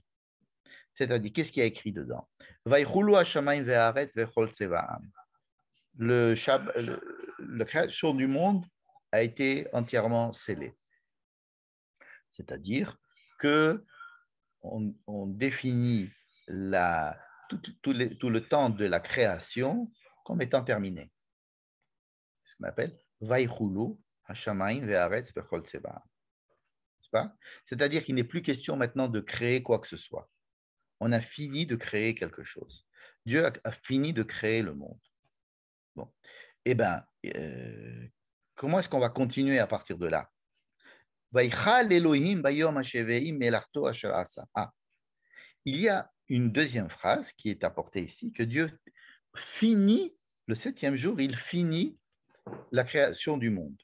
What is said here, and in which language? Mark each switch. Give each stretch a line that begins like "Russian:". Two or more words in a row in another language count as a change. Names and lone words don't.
French: C'est-à-dire, qu'est-ce qu'il y a écrit dedans? La création du monde a été entièrement scellée. C'est-à-dire que on définit tout le temps de la création comme étant terminé. Ce qu'on appelle
Hebrew: ויכלו השמים והארץ וכל צבאם.
French: C'est-à-dire qu'il n'est plus question maintenant de créer quoi que ce soit. On a fini de créer quelque chose. Dieu a fini de créer le monde. Bon. Eh bien, comment est-ce qu'on va continuer à partir de là? Ah, il y a une deuxième phrase qui est apportée ici, que Dieu finit, le 7e jour, il finit la création du monde.